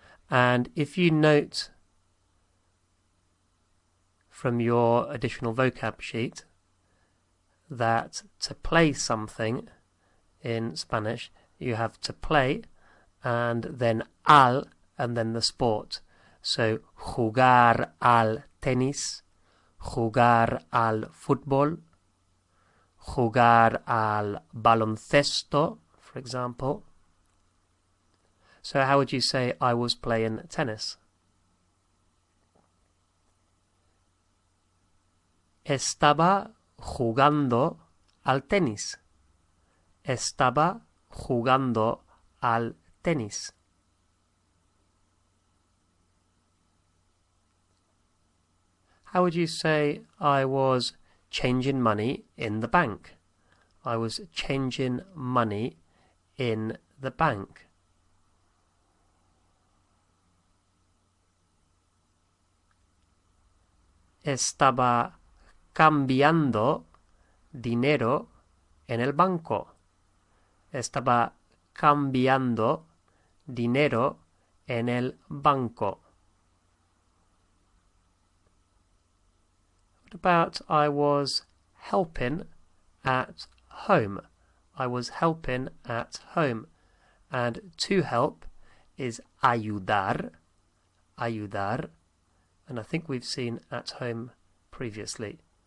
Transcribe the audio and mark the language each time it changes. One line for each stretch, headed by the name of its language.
English: And if you note from your additional vocab sheet that to play something in Spanish, you have to play and then al and then the sport. So
Spanish: jugar al tenis, jugar al fútbol, jugar al baloncesto,
English: for example. So how would you say I was playing tennis?
Spanish: Estaba jugando al tenis. Estaba jugando al tenis.
English: How would you say I was changing money in the bank? I was changing money in the bank.
Spanish: Estaba cambiando dinero en el banco. Estaba cambiando dinero en el banco.
English: What about I was helping at home? I was helping at home. And to help is ayudar, ayudar. And I think we've seen at home previously.